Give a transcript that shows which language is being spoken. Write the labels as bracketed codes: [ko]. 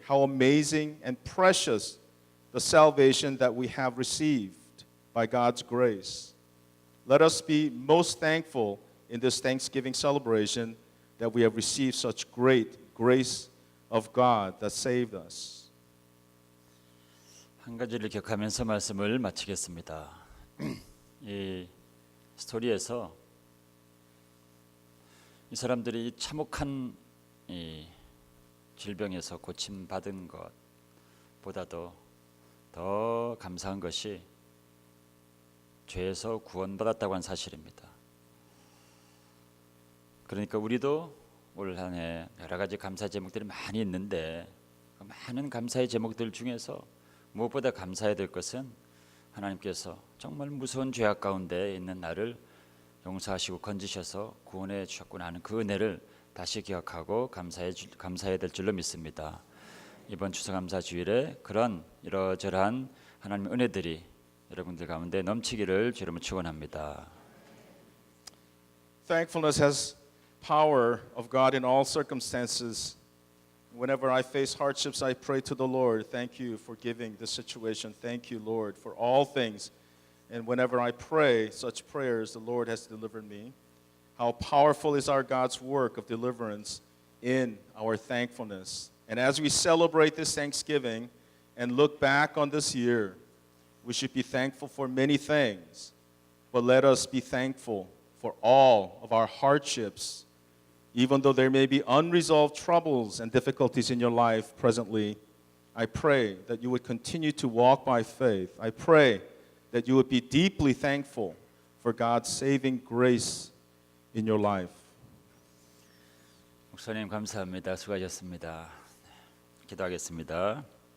[en] How amazing and precious the salvation that we have received by God's grace. Let us be most thankful in this Thanksgiving celebration that we have received such great grace of God that saved us. [ko] 한 가지를 기억하면서 말씀을 마치겠습니다. 이 스토리에서 이 사람들이 이 참혹한 이 질병에서 고침 받은 것보다도 더 감사한 것이 죄에서 구원받았다고 한 사실입니다. 그러니까 우리도 올 한 해 여러 가지 감사 제목들이 많이 있는데 그 많은 감사의 제목들 중에서 무엇보다 감사해야 될 것은 하나님께서 정말 무서운 죄악 가운데 있는 나를 용서하시고 건지셔서 구원해 주셨구나 하는 그 은혜를 다시 기억하고 감사해야 될 줄로 믿습니다. 이번 추수감사 주일에 그런 이러저러한 하나님의 은혜들이 여러분들 가운데 넘치기를 주님을 축원합니다. [en] Thankfulness has power of God in all circumstances. Whenever I face hardships, I pray to the Lord, thank you for giving this situation. Thank you, Lord, for all things. And whenever I pray such prayers, the Lord has delivered me. How powerful is our God's work of deliverance in our thankfulness. And as we celebrate this Thanksgiving and look back on this year, we should be thankful for many things, but let us be thankful for all of our hardships. Even though there may be unresolved troubles and difficulties in your life presently, I pray that you would continue to walk by faith. I pray that you would be deeply thankful for God's saving grace in your life. [ko] 목사님 감사합니다. 수고하셨습니다. 기도하겠습니다.